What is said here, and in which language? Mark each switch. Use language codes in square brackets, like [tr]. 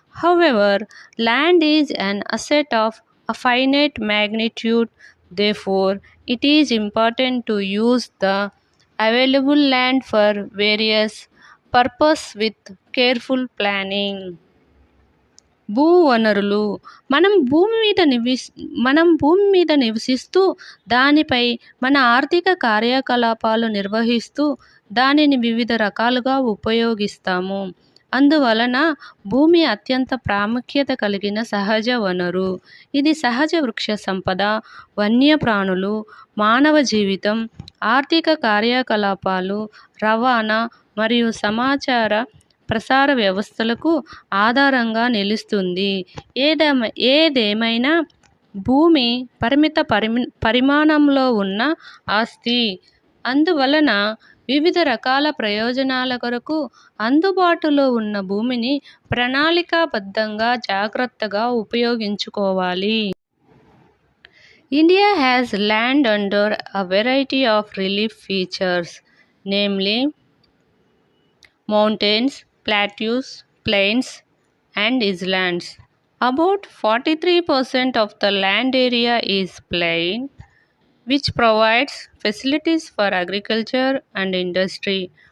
[en] However, land is an asset of a finite magnitude, therefore, it is important to use the available land for various purposes with careful planning. [te] భూ వనరులు మనం భూమి మీద మనం భూమి మీద నివసిస్తూ దానిపై మన ఆర్థిక కార్యకలాపాలు నిర్వహిస్తూ దానిని వివిధ రకాలుగా ఉపయోగిస్తాము. అందువలన భూమి అత్యంత ప్రాముఖ్యత కలిగిన సహజ వనరు. ఇది సహజ వృక్ష సంపద, వన్యప్రాణులు, మానవ జీవితం, ఆర్థిక కార్యకలాపాలు, రవాణా మరియు సమాచార ప్రసార వ్యవస్థలకు ఆధారంగా నిలుస్తుంది. ఏదేమైనా భూమి పరిమాణంలో ఉన్న ఆస్తి. అందువలన వివిధ రకాల ప్రయోజనాల కొరకు అందుబాటులో ఉన్న భూమిని ప్రణాళికాబద్ధంగా జాగ్రత్తగా ఉపయోగించుకోవాలి. [en] India has land under a variety of relief features, namely mountains, plateaus, plains, and islands. About 43% of the land area is plain, which provides facilities for agriculture and industry.